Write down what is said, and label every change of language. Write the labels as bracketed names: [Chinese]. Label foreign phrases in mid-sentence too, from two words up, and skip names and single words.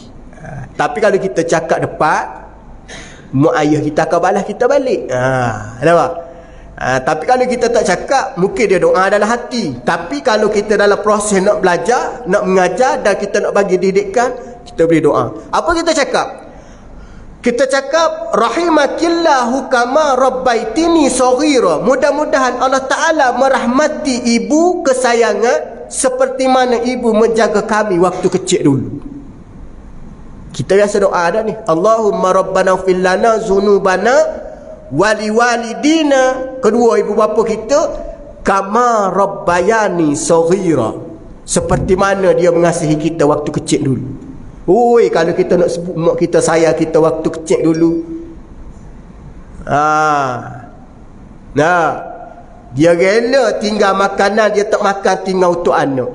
[Malay] Tapi kalau kita cakap depan, mak ayah kita akan balas kita balik. Nampak? Tapi kalau kita tak cakap, mungkin dia doa dalam hati. Tapi kalau kita dalam proses nak belajar, nak mengajar, dan kita nak bagi didikan, kita boleh doa. Apa kita cakap? Kita cakap [Arabic] رحمك الله كما ربيتني صغيرا, [Malay] mudah-mudahan Allah Ta'ala merahmati ibu kesayangan seperti mana ibu menjaga kami waktu kecil dulu. Kita biasa doa dah ni, [Arabic] اللهم ربنا اغفر لنا ذنوبنا ولوالدينا, [Malay] kedua ibu bapa kita, [Arabic] كما ربياني صغيرا, [Malay] seperti mana dia mengasihi kita waktu kecil dulu. Oi, kalau kita nak sebut mak kita sayang kita waktu kecil dulu. Dia rela tinggal makanan, dia tak makan tinggal untuk anak.